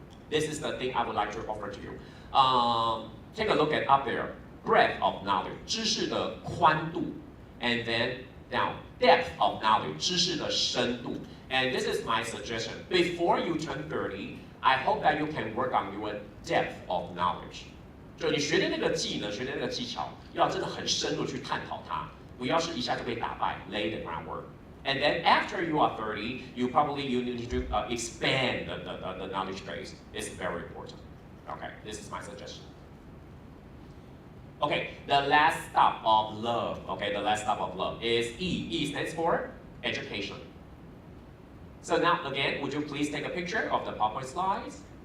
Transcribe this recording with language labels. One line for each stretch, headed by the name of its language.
English: This is the thing I would like to offer to you. Take a look at up there, breadth of knowledge,
Chinese: 知识的宽度.
English: And then now, depth of knowledge,
Chinese: 知识的深度.
English: And this is my suggestion. Before you turn 30, I hope that you can work on your depth of knowledge.
Chinese: 就你学的那个技能，学的那个技巧，要真的很深入去探讨它，不要是一下就被打败
English: lay the groundwork. And then after you are 30, you need to expand the knowledge base. It's very important. Okay, this is my suggestion. Okay, the last stop of love, okay, the last stop of love is E. E stands for education. So now, again, would you please take a picture of the PowerPoint slides?